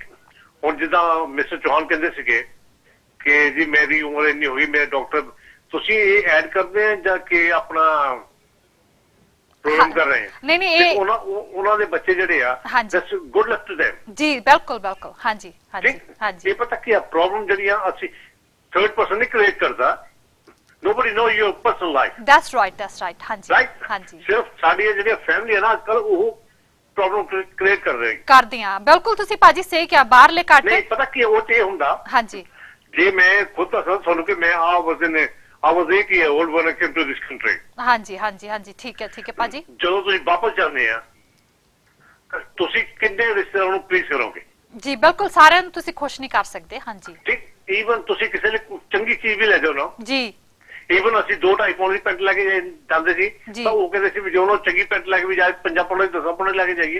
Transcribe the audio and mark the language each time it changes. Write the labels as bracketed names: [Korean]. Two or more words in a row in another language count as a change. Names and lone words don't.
[Punjabi] ਹੁਣ ਜਿੱਦਾਂ ਮਿਸਟਰ ਚੌਹਾਨ ਕਹਿੰਦੇ ਸੀਗੇ ਕਿ ਜੀ ਮੇਰੀ ਉਮਰ ਇੰਨੀ ਹੋਈ, ਮੇਰੇ ਡਾਕਟਰ, ਤੁਸੀਂ ਇਹ ਐਡ ਕਰਦੇ ਆ ਜਾਂ ਕਿ ਆਪਣਾ ਪ੍ਰੋਗਰਾਮ ਕਰ ਰਹੇ ਆ? ਨਹੀਂ ਨਹੀਂ, ਇਹ ਉਹਨਾਂ ਦੇ ਬੱਚੇ ਜਿਹੜੇ ਆ, [English] just good luck to them [Punjabi] ਜੀ। ਬਿਲਕੁਲ ਬਿਲਕੁਲ, ਹਾਂਜੀ ਹਾਂਜੀ ਹਾਂਜੀ। ਇਹ ਪਤਾ ਕੀ ਆ, ਪ੍ਰੋਬਲਮ ਜਿਹੜੀ ਆ ਅਸੀਂ [English] third person [Punjabi] ਨਹੀਂ ਕ੍ਰੀਏਟ ਕਰਦਾ। [English] nobody know your personal life. that's right [Punjabi] ਹਾਂਜੀ ਹਾਂਜੀ। ਸਿਰਫ ਸਾਡੀਆਂ ਜਿਹੜੀਆਂ ਫੈਮਿਲੀ ਹੈ ਨਾ ਅੱਜ ਕੱਲ, ਉਹ [English] problem create [Punjabi] ਕਰ ਰਹੇ ਕਰਦੀਆਂ। ਬਿਲਕੁਲ ਤੁਸੀਂ ਭਾਜੀ ਸਹੀ ਕਿਹਾ, ਬਾਹਰਲੇ ਘੱਟ। ਨਹੀਂ, ਪਤਾ ਕੀ ਉਹ ਤੇ ਹੁੰਦਾ। ਹਾਂਜੀ, ਜੇ ਮੈਂ ਖੁਦ ਦੱਸਾਂ ਤੁਹਾਨੂੰ ਕਿ ਮੈਂ [English] I was 8 years old when I came to this country. [Punjabi] ਹਾਂਜੀ ਹਾਂਜੀ ਹਾਂਜੀ, ਠੀਕ ਹੈ ਭਾਜੀ। ਜਦੋਂ ਤੁਸੀਂ ਵਾਪਸ ਜਾਂਦੇ ਆ, ਤੁਸੀਂ ਕਿੰਨੇ ਰਿਸ਼ਤੇਦਾਰਾਂ ਨੂੰ ਪਲੀਜ਼ ਕਰੋਗੇ? ਜੀ ਬਿਲਕੁਲ, ਸਾਰਿਆਂ ਨੂੰ ਤੁਸੀਂ ਖੁਸ਼ ਨਹੀਂ ਕਰ ਸਕਦੇ। ਹਾਂਜੀ, ਠੀਕ। ਈਵਨ ਤੁਸੀਂ ਕਿਸੇ ਲਈ ਚੰਗੀ ਚੀਜ਼ ਵੀ ਲੈ ਜਾਓ ਨਾ ਜੀ। ਈਵਨ ਅਸੀਂ 2-2.5 ਪਾਉਂਡ ਦੀ ਪੈਂਟ ਲੈ ਕੇ ਜਾਂਦੇ ਸੀ, ਤਾਂ ਉਹ ਕਹਿੰਦੇ ਸੀ ਵੀ ਜੋ ਚੰਗੀ ਪੈਂਟ ਲੈ ਕੇ ਵੀ ਜਾਏ, 5 ਪਾਉਂਡ ਦੀ 10 ਪਾਉਂਡ ਲੈ ਕੇ ਜਾਈਏ।